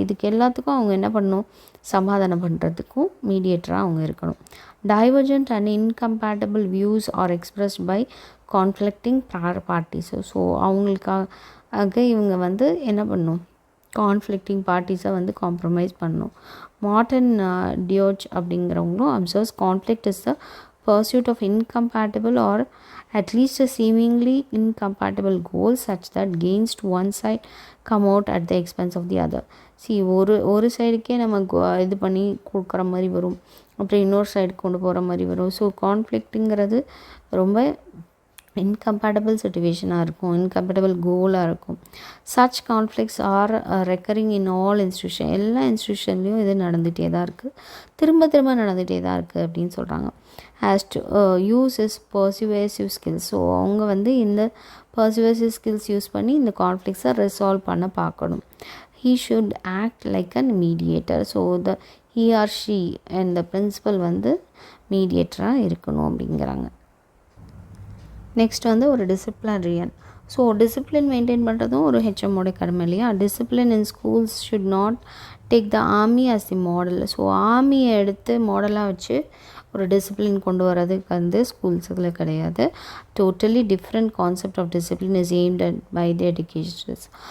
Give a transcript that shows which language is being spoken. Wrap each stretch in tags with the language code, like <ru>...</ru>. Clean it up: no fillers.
<ta>இதுக்கு எல்லாத்துக்கும் அவங்க என்ன பண்ணணும், சமாதானம் பண்ணுறதுக்கும் மீடியேட்டராக அவங்க இருக்கணும்.</ta> <en>Divergent and incompatible views are expressed by conflicting parties.</en> <ta>So அவங்களுக்காக இவங்க வந்து என்ன பண்ணணும், கான்ஃப்ளிக்டிங் பார்ட்டிஸை வந்து காம்ப்ரமைஸ் பண்ணணும்.</ta> <en>Morton Deutsch அப்படிங்கிறவங்களும் observes conflict is the pursuit of incompatible or at least seemingly incompatible goals such that gains to one side come out at the expense of the other.</en> <ta>ஒரு சைடுக்கே நம்ம இது பண்ணி கொடுக்குற மாதிரி வரும், அப்புறம் இன்னொரு சைடு கொண்டு போகிற மாதிரி வரும். ஸோ கான்ஃப்ளிக்ட்டுங்கிறது ரொம்ப இன்கம்பேட்டபிள் சிச்சுவேஷனாக இருக்கும், இன்கம்பேட்டபிள் கோலாக இருக்கும்.</ta> <en>Such conflicts are recurring in all institution.</en> <ta>எல்லா இன்ஸ்டியூஷன்லேயும் இது நடந்துகிட்டே தான் இருக்குது, திரும்ப நடந்துகிட்டே தான் இருக்குது அப்படின்னு சொல்கிறாங்க.</ta> <en>Has to use his persuasive skills.</en> <ta>So அவங்க வந்து இந்த பர்சுவேசிவ் ஸ்கில்ஸ் யூஸ் பண்ணி இந்த கான்ஃப்ளிக்ட்ஸை ரிசால்வ் பண்ண பார்க்கணும்.</ta> <en>he should act like a mediator. So he or she and the principal</en> <ta>வந்து மீடியேட்டராக இருக்கணும் அப்படிங்கிறாங்க. நெக்ஸ்ட் வந்து ஒரு டிசிப்ளினரியன். ஸோ டிசிப்ளின் மெயின்டைன் பண்ணுறதும் ஒரு ஹெச்எம்மோட கடமை இல்லையா.</ta> <en>Discipline in schools should not take the army as the model.</en> <ta>So ஆர்மியை எடுத்து மாடலாக வச்சு ஒரு டிசிப்ளின் கொண்டு வரதுக்கு வந்து ஸ்கூல்ஸில் கிடையாது.</ta> <en>Totally different concept of discipline is aimed at by the educations.</en>